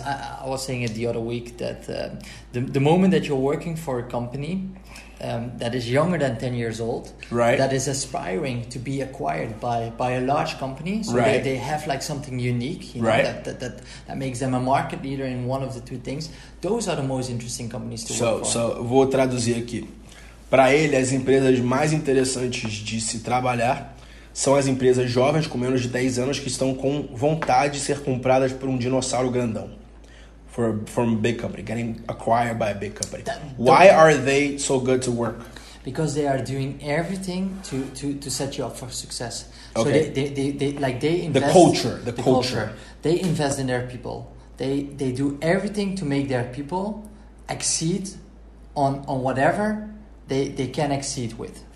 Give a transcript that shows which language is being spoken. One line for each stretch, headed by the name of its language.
English: I was saying it the other week that the moment that you're working for a company that is younger than 10 years old, that is aspiring to be acquired by a large company, so they have like something unique, you know, that makes them a market leader in one of the two things. Those are the most interesting companies to work for.
Portuguese: So vou traduzir aqui. Para ele, as empresas mais interessantes de se trabalhar são as empresas jovens com menos de 10 anos que estão com vontade de ser compradas por um dinossauro grandão.
English: From a big company, getting acquired by a big company. Why are they so good to work? Because they are doing everything to set you up for success. Okay. So they invest the culture. They invest in their people. They do everything to make their people exceed on whatever they can exceed with.